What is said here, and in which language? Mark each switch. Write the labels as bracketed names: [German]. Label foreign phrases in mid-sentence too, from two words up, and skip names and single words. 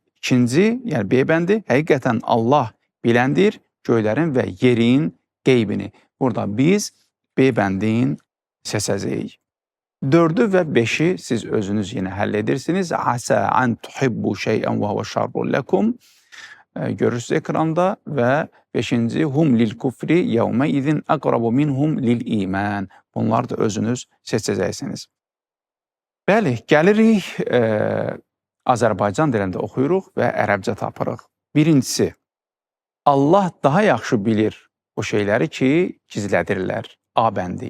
[Azerbaijani] İkinci, yəni B bəndi, həqiqətən Allah biləndir göylərin və yerin qeybini. Burada biz B bəndin seçəcəyik. 4-ü və 5-i siz özünüz yenə həll edirsiniz. [Arabic] عسى أن تحبوا شيئا وهو شر لكم. [Azerbaijani] Görürsünüz ekranda və 5-ci [Arabic] هم للكفر يومئذ أقرب منهم للإيمان. [Azerbaijani] Bunlar da özünüz seçəcəksiniz. Bəli, gəlirik Azərbaycan dilində oxuyuruq və ərəbcə tapırıq. Birincisi, Allah daha yaxşı bilir o şeyləri ki, gizlədirlər. A bəndi.